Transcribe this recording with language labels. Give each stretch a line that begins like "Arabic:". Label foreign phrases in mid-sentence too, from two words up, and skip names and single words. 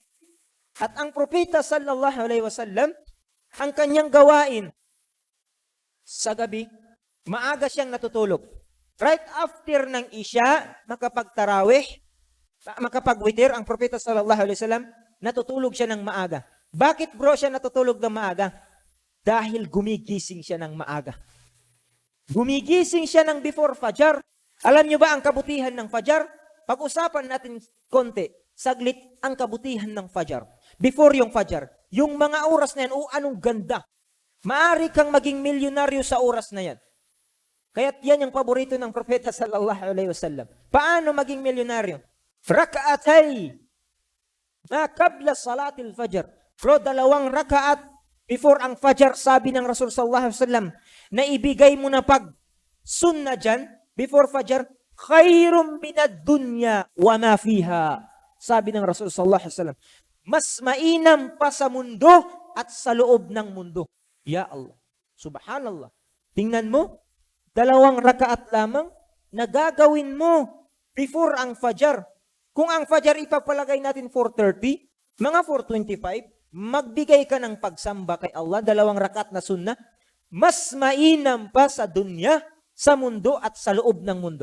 Filipino: At ang propeta
Arabic: صلى الله عليه وسلم,
Filipino: ang kanyang gawain sa gabi, maaga siyang natutulog.
English: Right after
Filipino: ng Isya, makapag-witir, ang propeta
Arabic: صلى الله عليه وسلم,
Filipino: natutulog siya ng maaga. Bakit bro siya natutulog ng maaga? Dahil gumigising siya ng maaga. Gumigising siya ng before Fajar. Alam niyo ba ang kabutihan ng Fajar? Pag-usapan natin konti, saglit, ang kabutihan ng Fajar. Before yung Fajar, yung mga oras na yan, anong ganda. Maari kang maging milyonaryo sa oras na yan. Kaya't yan yung paborito ng Propeta
Arabic: صلى الله عليه وسلم.
Filipino: Paano maging milyonaryo?
Arabic: ركعتين قبل صلاة الفجر.
Filipino: Bro, 2 rakaat before ang Fajar, sabi ng Rasul
Arabic: صلى الله عليه وسلم,
Filipino: na ibigay mo na pag sunna dyan, before Fajar,
Arabic: خير من الدنيا وما فيها.
Filipino: Sabi ng Rasul
Arabic: صلى الله عليه وسلم,
Filipino: mas mainam pa sa mundo at sa loob ng mundo.
Arabic: يا الله.
Filipino: Subhanallah. Tingnan mo, 2 rakaat lamang, nagagawin mo before ang Fajar. Kung ang Fajar ipapalagay natin 4:30, mga 4:25, magbigay ka ng pagsamba kay Allah, 2 rakat na sunnah, mas mainam pa sa dunya, sa mundo at sa loob ng mundo.